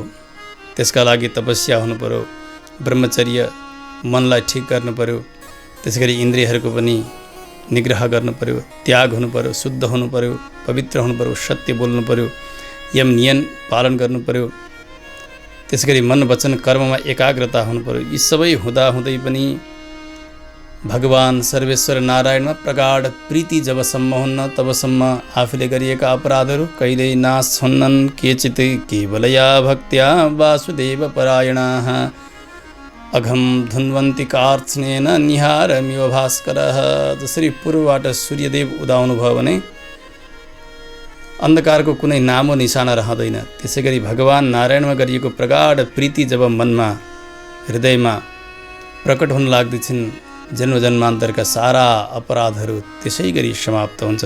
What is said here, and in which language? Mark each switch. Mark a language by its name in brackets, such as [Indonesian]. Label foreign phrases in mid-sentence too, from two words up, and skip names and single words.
[Nepali] त्यसका लागि तपस्या हुनु पर्यो, ब्रह्मचर्य, मनलाई ठिक गर्नु पर्यो, त्यसैगरी इन्द्रियहरूको पनि निग्रह गर्नु पर्यो, त्याग हुनु पर्यो, शुद्ध हुनु पर्यो, पवित्र हुनु पर्यो, सत्य बोल्नु पर्यो, यम नियम पालन गर्नु पर्यो, त्यसैगरी मन वचन कर्ममा एकाग्रता हुनु पर्यो। यी सबै हुँदाहुँदै पनि भगवान सर्वेश्वर नारायणमा प्रगाढ प्रीति जबसम्म हुन्न तबसम्म आफूले गरिएका अपराधहरू कहिल्यै नाश हुन्नन्। [Sanskrit] केचित् केवलया भक्त्या वासुदेव परायणाः अघम धुन्वन्ति कार्त्स्नेन निहारमिव भास्करः। [Nepali] जसरी पूर्वबाट सूर्यदेव उदाउनु भयो भने अन्धकारको कुनै नामो निशाना रहँदैन, त्यसै गरी भगवान नारायणमा गरिएको प्रगाढ प्रीति जब मनमा हृदयमा प्रकट हुन लाग्दछन्, जन्मजन्मान्तरका सारा अपराधहरू त्यसै गरी समाप्त हुन्छन्।